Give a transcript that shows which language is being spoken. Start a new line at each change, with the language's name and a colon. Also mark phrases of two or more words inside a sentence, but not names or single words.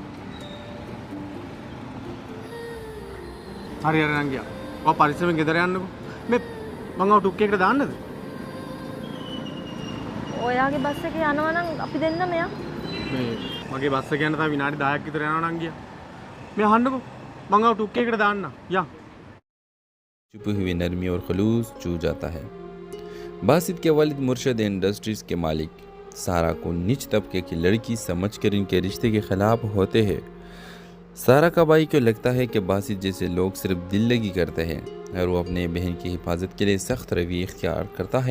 Sinhala: හරි නංගියා. ඔයා පරිස්සමෙන් ගෙදර යන්නකෝ. මේ මං ආව ටුක් එකකට දාන්නද? ඔයාගේ බස් එකේ යනවා නම් අපි දෙන්න මෙයා. මේ මගේ බස් එක යන තා විනාඩි 10ක් විතර යනවා නංගියා. මේ අහන්නකෝ. මං ආව ටුක් එකකට දාන්න. යා.
Hindi: छुपी हुई नरमी और खलूस चू जाता है। बासित के वालिद मुर्शद इंडस्ट्रीज़ के मालिक सारा को नीच तबके की लड़की समझकर इनके रिश्ते के खिलाफ होते हैं। सारा का भाई को लगता है कि बासित जैसे लोग सिर्फ दिल लगी करते हैं और वो अपने बहन की हिफाजत के लिए सख्त रवैया इख्तियार करता है।